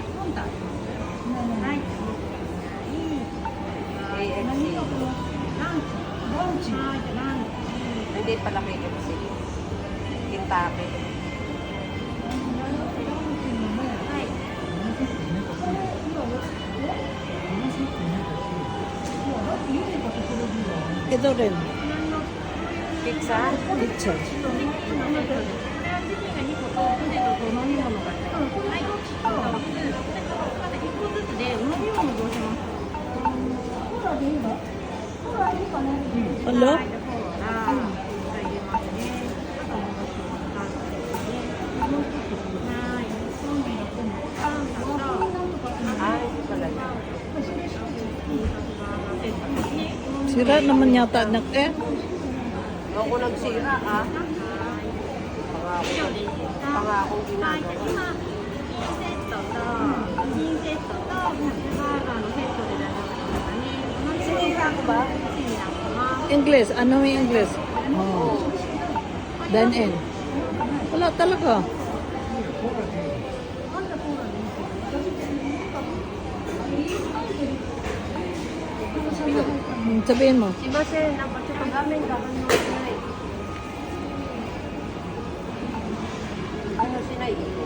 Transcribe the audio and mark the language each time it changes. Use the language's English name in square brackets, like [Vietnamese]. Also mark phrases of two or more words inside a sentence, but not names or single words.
[Japanese] タあります。はい。 KFC. ランチ。はい、ランチ。 [Filipino] Hindi pala KFC. Kentucky. [Japanese] はい。 [Filipino] Ito rin. Pizza? Pizza. [Japanese] これはチキンが2個とポテトと飲み物があります。はい。あとまず1個ずつで飲み物どうしますか？コーラでいいの？コーラいいかね。 Hello? はい、じゃあコーラ。じゃあ入れますね。あともう一つパスタですね。はい。パンサと [Filipino] Ay, pala yun. Sira naman yata anak eh. Ako nagsira, ah. Pangakong [Japanese] はい、 [Filipino] ginagawa. [Japanese] 今、金セットとハンバーガーのセットで大丈夫ですかね。 [Filipino] Sinira ko ba? [Japanese] シニランます。 [Filipino] English. Ano yung English? Oh. [English] Dine in. [Filipino] Wala talaga. Sabihin mo. [Japanese] すいません、なんかちょっと画面が反応しない。反応しない。